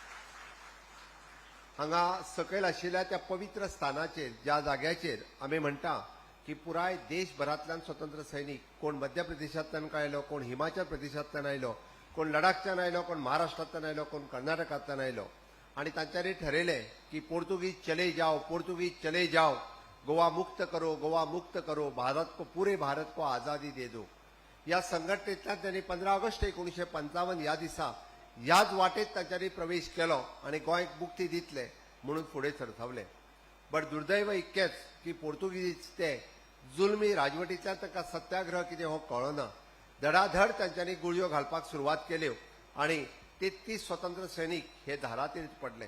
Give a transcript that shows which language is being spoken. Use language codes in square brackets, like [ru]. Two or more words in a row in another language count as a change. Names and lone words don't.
[kok] हांगा सकयल आशिल्ल्या त्या पवित्र स्थानाचेर, ज्या जाग्याचेर आमी म्हणटा की पुराय देशभरांतल्यान स्वतंत्र सैनीक, कोण मध्य प्रदेशांतल्यान आयलो, कोण हिमाचल प्रदेशांतल्यान आयलो, कोण लडाखच्यान आयलो, कोण महाराष्ट्रांतल्यान आयलो, कोण कर्नाटकांतल्यान आयलो, आणि तांच्यांनी ठरयलें की [hi] पोर्तुगीज चले जाओ, पोर्तुगीज चले जाओ, गोवा मुक्त करो, गोवा मुक्त करो, पूरे भारत को आजादी दे दो। [kok] या संघटनेंतल्यान त्यांनी 15 ऑगस्ट 1955 ह्या दिसा ह्याच वाटेत तांच्यांनी प्रवेश केलो आणि गोंयक मुक्ती दितले म्हणून फुडें सरसावले। बट दुर्दैव इतकेंच की पोर्तुगीज ते जुलमी राजवटींतल्यान तांकां सत्याग्रह कितें हो कळना, धडाधड तांच्यांनी गुळयो घालपाक सुरवात केल्यो आणि 33 स्वतंत्र सैनीक हे धारातीर पडले।